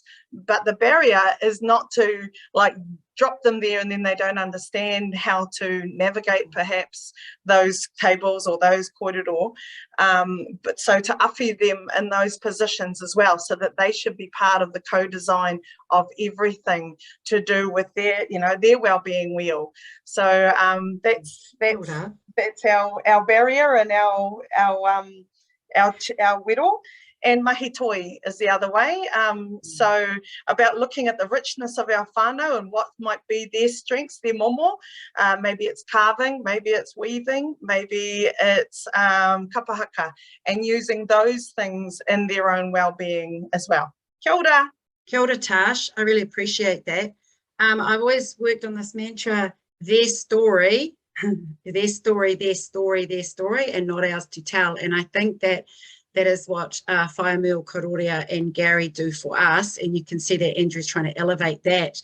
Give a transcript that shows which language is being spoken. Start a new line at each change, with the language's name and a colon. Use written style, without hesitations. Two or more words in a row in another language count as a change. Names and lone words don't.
English: But the barrier is not to like drop them there and then they don't understand how to navigate perhaps those tables or those kōrero, but so to awhi them in those positions as well, so that they should be part of the co-design of everything to do with their well-being wheel. So that's our barrier and our wero. And
Māori: mahi toi
English: is the other way. So about looking at the richness of our whānau and what might be their strengths, their momo. Maybe it's carving, maybe it's weaving, maybe it's kapahaka, and using those things in their own well-being as well.
Māori: Kia ora. Kia ora,
English: Tash. I really appreciate that. I've always worked on this mantra, their story, their story, their story, their story, and not ours to tell. And I think that is what Whaimil, Karoria and Gary do for us, and you can see that Andrew's trying to elevate that.